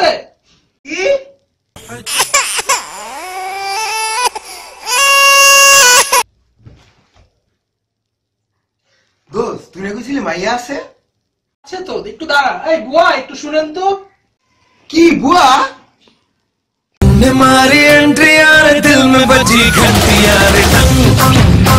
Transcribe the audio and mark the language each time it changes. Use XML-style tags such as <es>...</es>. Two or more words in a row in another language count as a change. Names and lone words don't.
<bn>কি দোস্ত, তুই না কইছিলি মাইয়া আছে? আচ্ছা তো একটু দাঁড়া, এই বুয়া একটু শুনেন তো। কি বুয়া?</bn> <hi>मारी एंट्री यार दिल में बजी घंटी यार</hi>